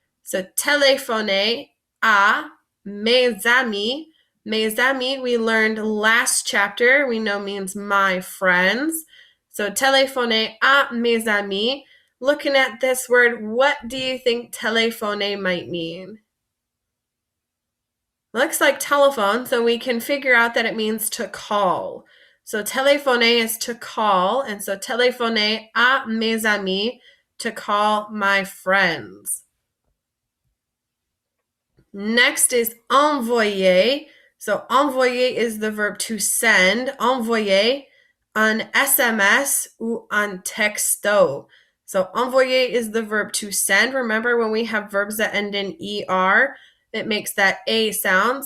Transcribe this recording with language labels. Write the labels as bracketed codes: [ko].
[fr] So téléphoner à mes amis. Mes amis, [en] we learned last chapter, we know means my friends. [fr] So téléphoner à mes amis. [en] Looking at this word, what do you think téléphoner might mean? Looks like telephone, so we can figure out that it means to call. So téléphoner is to call, and so [fr] téléphoner à mes amis, [en] to call my friends. Next is envoyer. So envoyer is the verb to send. [fr] Envoyer un SMS ou un texto. [en] So envoyer is the verb to send. Remember when we have verbs that end in ER, it makes that A sound.